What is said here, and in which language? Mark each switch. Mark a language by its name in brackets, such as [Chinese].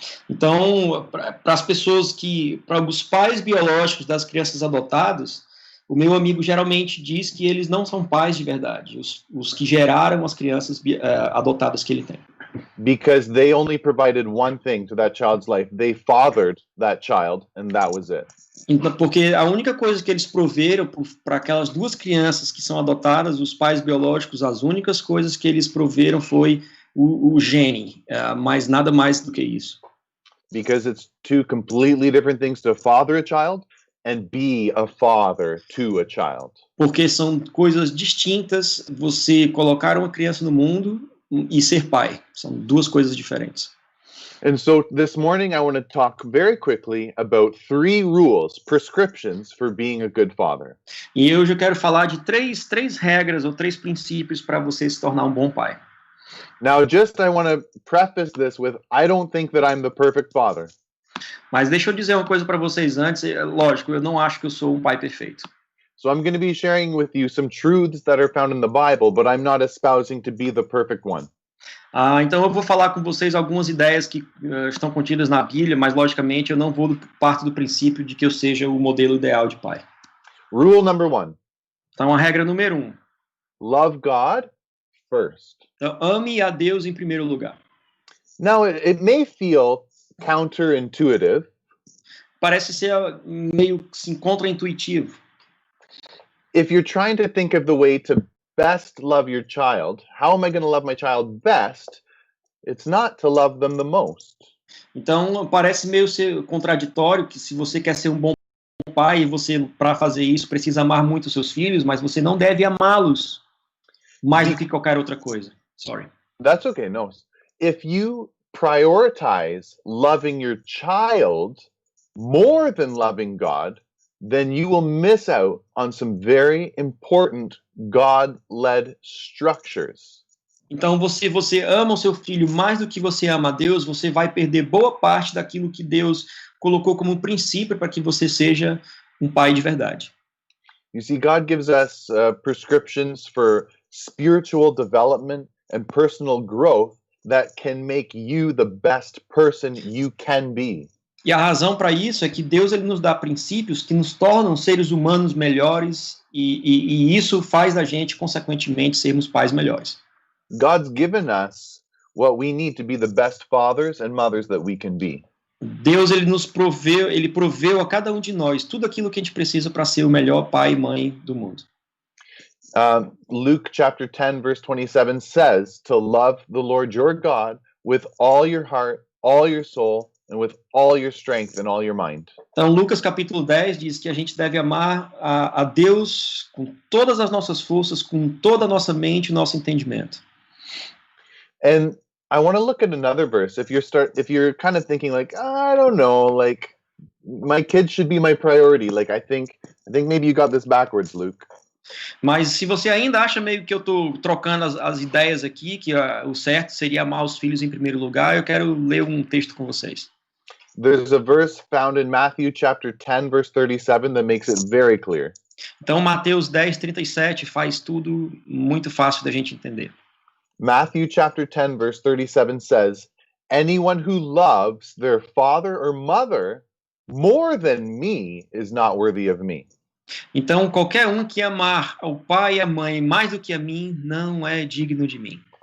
[Portuguese] Então, para os pais biológicos das crianças adotadas, o meu amigo geralmente diz que eles não são pais de verdade, os que geraram as crianças adotadas que ele tem. [English] Because they only provided one thing to that child's life. They fathered that child, and that was it. [Portuguese] Então, porque a única coisa que eles proveram para aquelas duas crianças que são adotadas, os pais biológicos, as únicas coisas que eles proveram foi o gene, mas nada mais do que isso. [English] Because it's two completely different things to father a child and be a father to a child. [Portuguese] Porque são coisas distintas você colocar uma criança no mundo e ser pai. São duas coisas diferentes. [English] And so this morning I want to talk very quickly about 3 rules, prescriptions for being a good father. [Portuguese] E hoje eu quero falar de três regras ou 3 princípios para você se tornar um bom pai. [English] Now, I want to preface this with, I don't think that I'm the perfect father. [Portuguese] Mas deixa eu dizer uma coisa para vocês antes. Lógico, eu não acho que eu sou um pai perfeito. [English] So I'm going to be sharing with you some truths that are found in the Bible, but I'm not espousing to be the perfect one. [Portuguese] Então eu vou falar com vocês algumas ideias que estão contidas na Bíblia, mas logicamente eu não vou partir do princípio de que eu seja o modelo ideal de pai. [English] Rule number 1. [Portuguese] Então a regra número 1. [English] Love God first. [Portuguese] Então, ame a Deus em primeiro lugar. [English] Now, it may feel counterintuitive. [Portuguese] Parece ser meio assim, contra-intuitivo. [English] If you're trying to think of the way to best love your child, how am I going to love my child best? It's not to love them the most. [Portuguese] Então, parece meio ser contraditório que se você quer ser um bom pai, você, para fazer isso, precisa amar muito os seus filhos, mas você não deve amá-los mais do que qualquer outra coisa. [English] Sorry. That's okay, no. If you prioritize loving your child more than loving God, then you will miss out on some very important God-led structures. [Portuguese] Então, você ama o seu filho mais do que você ama a Deus, você vai perder boa parte daquilo que Deus colocou como um princípio para que você seja um pai de verdade. [English] You see, God gives us prescriptions for spiritual development and personal growth that can make you the best person you can be. [Portuguese] E a razão para isso é que Deus ele nos dá princípios que nos tornam seres humanos melhores e isso faz da gente, consequentemente, sermos pais melhores. [English] God's given us what we need to be the best fathers and mothers that we can be. [Portuguese] Deus ele nos proveu a cada um de nós tudo aquilo que a gente precisa para ser o melhor pai e mãe do mundo. [English] Luke chapter 10 verse 27 says to love the Lord your God with all your heart, all your soul, and with all your strength and all your mind. [Portuguese] Então, Lucas capítulo 10 diz que a gente deve amar a Deus com todas as nossas forças, com toda a nossa mente e nosso entendimento. [English] And I want to look at another verse. If you're kind of thinking like, I don't know, like my kids should be my priority. Like I think maybe you got this backwards, Luke. [Portuguese] Mas se você ainda acha meio que eu estou trocando as ideias aqui, que o certo seria amar os filhos em primeiro lugar, eu quero ler um texto com vocês. [English] There's a verse found in Matthew chapter 10 verse 37 that makes it very clear. [Portuguese] Então Mateus 10:37 faz tudo muito fácil da gente entender. [English] Matthew chapter 10 verse 37 says, anyone who loves their father or mother more than me is not worthy of me. [Portuguese] Então, qualquer um que amar ao pai e à mãe mais do que a mim, não é digno de mim.